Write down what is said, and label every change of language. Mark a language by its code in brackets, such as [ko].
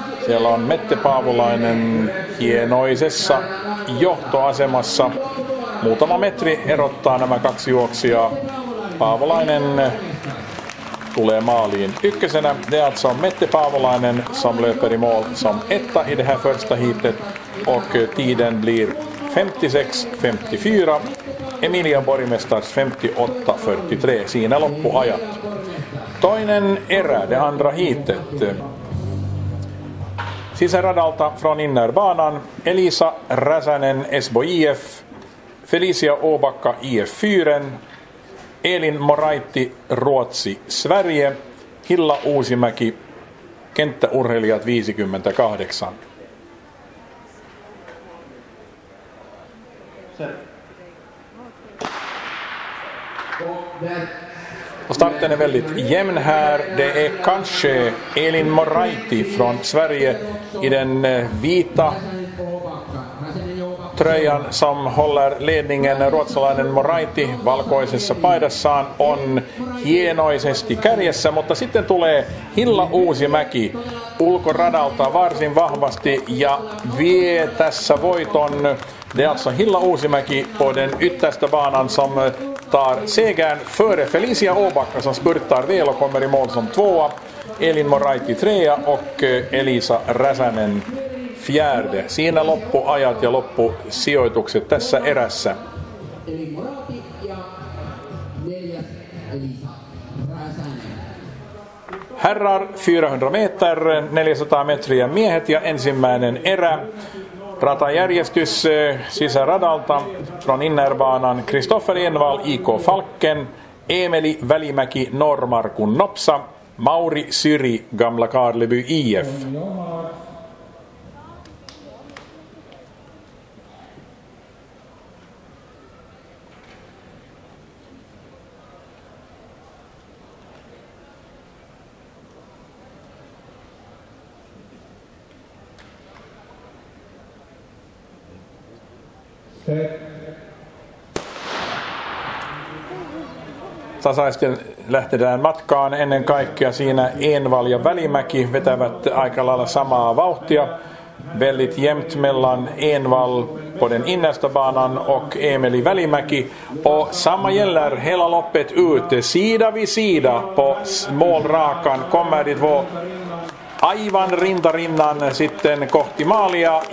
[fi] Siellä on Mette Paavolainen hienoisessa johtoasemassa. Muutama metri erottaa nämä kaksi juoksijaa. Paavolainen tulee maaliin ykkösenä. [sv] Det är alltså Mette Paavolainen som löper i mål som etta i det här första heatet. Och tiden blir 56.54. [fi] Emilia Borgmästars 58.43. Siinä loppuajat. Toinen erä, [sv] det andra heatet. [fi] Sisäradalta [sv] från innerbanan [fi] Elisa Räsänen Esbo IF, Felicia Åbacka IF4, Elin Moraiti Ruotsi Sverige, Hilla Uusimäki kenttäurheilijat 58. [sv] Och starten är väldigt jämn här. Det är kanske Elin Moraiti från Sverige i den vita tröjan som håller ledningen. [fi] Ruotsalainen Moraiti valkoisessa paidassaan on hienoisesti kärjessä, mutta sitten tulee Hilla Uusimäki ulkoradalta varsin vahvasti ja vie tässä voiton. [sv] Det är alltså Hilla Uusimäki på den yttersta banan som tar segern före Felicia Åbacka som spurtar väl och kommer i mål som tvåa. Elin Moraiti trea och Elisa Räsänen fjärde. [fi] Siinä loppuajat ja loppusijoitukset tässä erässä. [sv] Herrar 400 meter, [fi] 400 metriä miehet ja ensimmäinen erä. Ratajärjestys sisäradalta [sv] från innerbanan [fi] Kristoffer Envall IK Falken, Emeli Välimäki Norrmarkun Nopsa, Mauri Syri Gamla Karleby IF. Tasaisten lähdetään matkaan ennen kaikkea. Siinä Envall ja Välimäki vetävät aika lailla samaa vauhtia. [sv] Väldigt jämnt mellan Envall på den innersta banan och Emeli Välimäki. Och samma gäller hela loppet ut. Sida vid sida på målrakan kommer de två [fi] aivan rintarinnan sitten kohti maalia.